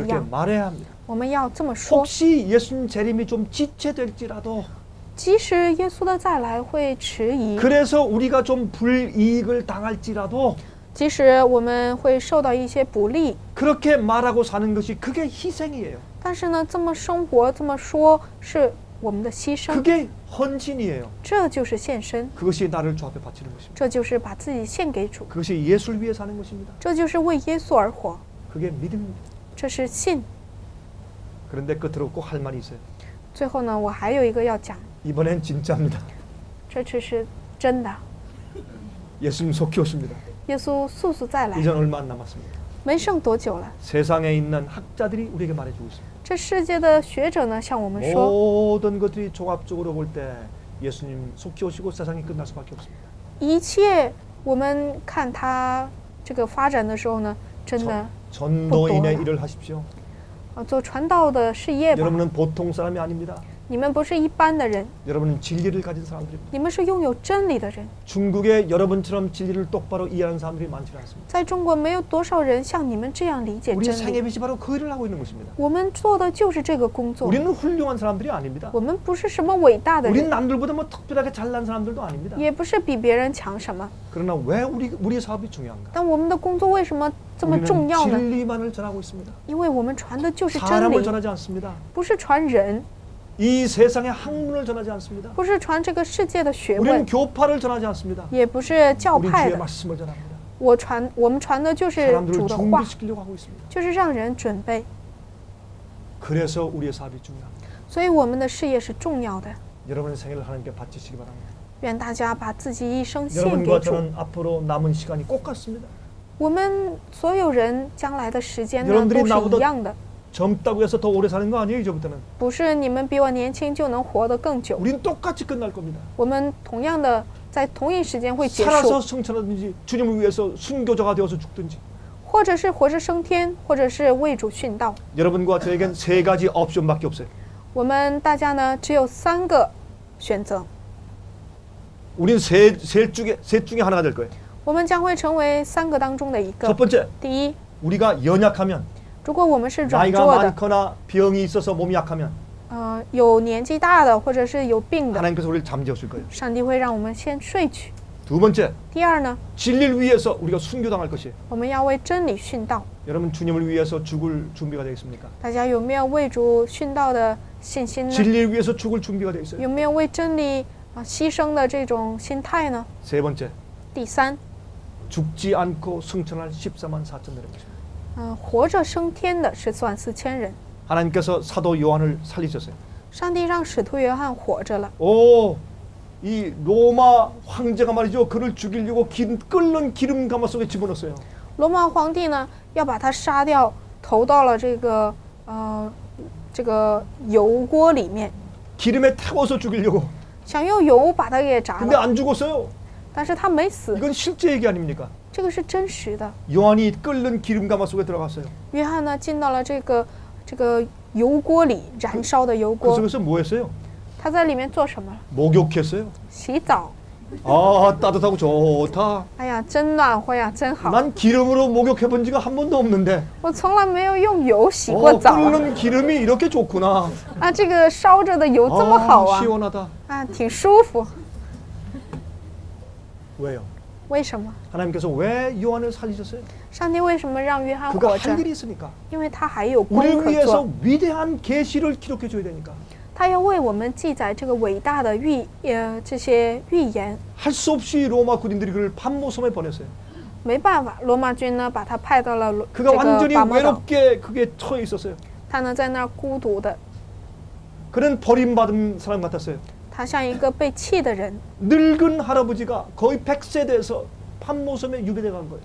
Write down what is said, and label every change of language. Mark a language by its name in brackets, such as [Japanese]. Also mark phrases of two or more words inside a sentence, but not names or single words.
[Korean] 그렇게 [Chinese] 样， [Korean] 말해야 합니다. [Chinese] 我们要这么说。 [Korean] 혹시 예수님 재림이 좀 지체될지라도 [Chinese] 即使耶稣的再来会迟疑， [Korean] 그래서 우리가 좀 불이익을 당할지라도 [Chinese] 即使我们会受到一些不利， [Korean] 그렇게 말하고 사는 것이 그게 희생이에요. [Chinese] 但是呢，这么生活这么说是我们的牺牲， [Korean] 그게 헌신이에요. [Chinese] 这就是献身， [Korean] 그것이 나를 주 앞에 바치는 것입니다. [Chinese] 这就是把自己献给主， [Korean] 그것이 예수를 위해 사는 것입니다. [Chinese] 这就是为耶稣而活， [Korean] 그게 믿음입니다. [Chinese] 这是信。 [Korean] 그런데 끝으로 꼭 할 말이 있어요. [Chinese] 最后呢，我还有一个要讲， [Korean] 이번엔 진짜입니다. [Chinese] 这次是真的， [Korean] 예수님 속히 오십니다. [Chinese] 耶稣速速再来， [Korean] 이전 얼마 안 남았습니다. [Chinese] 没剩多久了。 [Korean] 세상에 있는 학자들이 우리에게 말해주고 있습니다. [Chinese] 这世界的学者呢，向我们说， [Korean] 모든 것들이 종합적으로 볼 때 예수님 속히 오시고 세상이 끝날 수밖에 없습니다. [Chinese] 一切我们看他这个发展的时候呢，真的 [Korean] 전도인의 또 일을 하십시오. [Chinese] 做传道的事业吧。 [Korean] 여러분은 보통 사람이 아닙니다. [Chinese] 你们不是一般的人， [Korean] 여러분은 진리를 가진 사람들입니다. [Chinese] 你们是拥有真理的人。 [Korean] 중국에 여러분처럼 진리를 똑바로 이해하는 사람들이 많지 않습니다. [Chinese] 在中国，没有多少人像你们这样理解 [Korean] 우리 [Chinese] 真理。 [Korean] 생애빛이 바로 그 일을 하고 있는 것입니다. [Chinese] 我们做的就是这个工作。 [Korean] 우리는 훌륭한 사람들이 아닙니다. [Chinese] 我们不是什么伟大的 [Korean] 우린 [Chinese] 人， [Korean] 남들보다 뭐 특별하게 잘난 사람들도 아닙니다. [Chinese] 也不是比别人强什么。 [Korean] 그러나 왜 우리 사업이 중요한가? [Chinese] 但我们的工作为什么这么重 [Korean] 우리는 [Chinese] 要呢？ [Korean] 진리만을 전하고 있습니다. [Chinese] 因为我们传的就是真 [Korean] 사람을 [Chinese] 理， [Korean] 전하지 않습니다. [Chinese] 不是传人， [Korean] 이 세상의 학문을 전하지 않습니다. [Chinese] 不是传这个世界的学 [Korean] 우리는 [Chinese] 问， [Korean] 교파를 전하지 않습니다. [Chinese] 也不是教 [Korean] 우린 [Chinese] 派 [Korean] 주의 [Chinese] 的。 [Korean] 말씀을 전합니다. [Chinese] 我们传的就是主 [Korean] 사람들을 [Chinese] 的话， [Korean] 준비시키려고 하고 있습니다. [Chinese] 就是让人准备。 [Korean] 그래서 우리의 사업이 중요합니다. [Chinese] 所以我们的事业是重要的。 [Korean] 여러분의 생애를 하나님께 바치시기 바랍니다. [Chinese] 愿大家把自己一生献给 [Korean] 여러분과 [Chinese] 主。 [Korean] 저는 앞으로 남은 시간이 꼭 같습니다. [Chinese] 我们所有人将来的时间呢 [Korean] 여러분들이 [Chinese] 都是 [Korean] 나보다 [Chinese] 一样的， [Korean] 젊다고 해서 더 오래 사는 거 아니에요, 이제부터는. [Chinese] 不是你们比我年轻就能活得更久。 [Korean] 우린 똑같이 끝날 겁니다. [Chinese] 我们同样的在同一时间会结 [Korean] 살아서 [Chinese] 束， [Korean] 성천하든지 주님을 위해서 순교자가 되어서 죽든지. [Chinese] 或者是活着升天，或者是为主殉道。 [Korean] 여러분과 저에겐 세 가지 옵션밖에 없어요. [Chinese] 我们大家呢只有3个选择， [Korean] 우린 셋 중에 하나가 될 거예요. [Chinese] 我们将会成为3个当中的一 [Korean] 첫 [Chinese] 个。 [Korean] 번째, [Chinese] 第一， [Korean] 우리가 연약하면, [Chinese] 如果我们是软 [Korean] 나이가 [Chinese] 弱的， [Korean] 많거나 병이 있어서 몸이 약하면 [Chinese] 有年纪大的，或者是有病的， [Korean] 하나님께서 우리를 잠재우실 거예요. [Chinese] 上帝会让我们先睡去。 [Korean] 두 번째, [Chinese] 第二呢， [Korean] 진리를 위해서 우리가 순교당할 것이에요. [Chinese] 我们要为真理殉道。 [Korean] 여러분 주님을 위해서 죽을 준비가 되어 있습니까? [Chinese] 大家有没有为主殉道的信心呢？ [Korean] 진리를 위해서 죽을 준비가 되어 있어요. [Chinese] 有没有为真理牺牲的这种心态呢？ [Korean] 세 번째, [Chinese] 第三， [Korean] 죽지 않고 승천할 14만 4천 되는 것입니다. [Chinese] 活着升天的144000人。 [Korean] 하나님께서 사도 요한을 살리셨어요. [Chinese] 上帝让使徒约翰活着了。 [Korean] 오, 이 로마 황제가 말이죠. 그를 죽이려고 끓는 기름 가마 속에 집어넣었어요. [Chinese] 罗马皇帝呢要把他杀掉，投到了这个油锅里面， [Korean] 기름에 태워서 죽이려고. [Chinese] 想用油把他给炸 [Korean] 근데 [Chinese] 了， [Korean] 안 죽었어요. [Chinese] 但是他没死， [Korean] 이건 실제 얘기 아닙니까? [Chinese] 这个是真实的。 [Korean] 요한이 끓는 기름 가마 속에 들어갔어요. [Chinese] 约翰呢进到了这个油锅里，燃烧的油 [Korean] 그 [Chinese] 锅， [Korean] 속에서 뭐 했어요? [Chinese] 他在里面做什么？ [Korean] 목욕했어요. [Chinese] 洗澡。 [Korean] 아, 따뜻하고 좋다. [Chinese] 哎呀，真暖和呀，真好！ [Korean] 난 기름으로 목욕해 본 지가 한 번도 없는데. [Chinese] 我从来没有用油洗过澡啊！ [Korean] 끓는 기름이 이렇게 좋구나. [Chinese] 啊，这个烧着的油这么好啊！ [Korean] 시원하다. [Chinese] 啊，挺舒服。 [Korean] 왜요? [Chinese] 为什么？ [Korean] 하나님께서 왜 요한을 살리셨어요? [Chinese] 上帝为什么让约翰 [Korean] 그가 [Chinese] 活着 [Korean] 할 ？ 일이 있으니까. [Chinese] 因为他还有功 [Korean] 우리를 [Chinese] 可 [Korean] 위해서 [Chinese] 做， [Korean] 위대한 계시를 기록해 줘야 되니까. [Chinese] 他要为我们记载这个伟大的这些预言。 [Korean] 할 수 없이 로마 군인들이 그를 판모섬에 보냈어요. [Chinese] 没办法，罗马军呢把他派到了这 [Korean] 그가 [Chinese] 个 [Korean] 완전히 [Chinese] 拔摩岛， [Korean] 외롭게 그게 처해 있었어요. [Chinese] 他呢在那儿孤独的， [Korean] 그는 버림받은 사람 같았어요. [Chinese] 他像一个被弃的人。 [Korean] 늙은 할아버지가 거의 100세 돼서 판모섬에 유배돼 간 거예요.